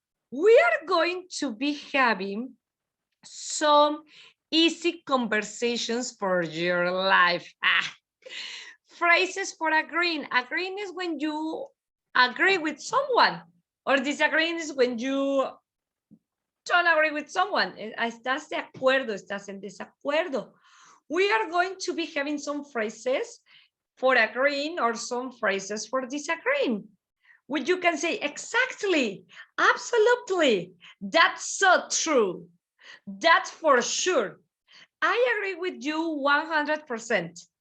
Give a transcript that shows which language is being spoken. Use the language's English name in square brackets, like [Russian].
[English] We are going to be having some easy conversations for your life. Phrases for agreeing. Agreeing is when you agree with someone, or disagreeing is when you don't agree with someone. [Spanish] Estás de acuerdo, estás en desacuerdo. [English] We are going to be having some phrases for agreeing or some phrases for disagreeing. Which you can say, exactly, absolutely, that's so true. That's for sure. I agree with you 100%.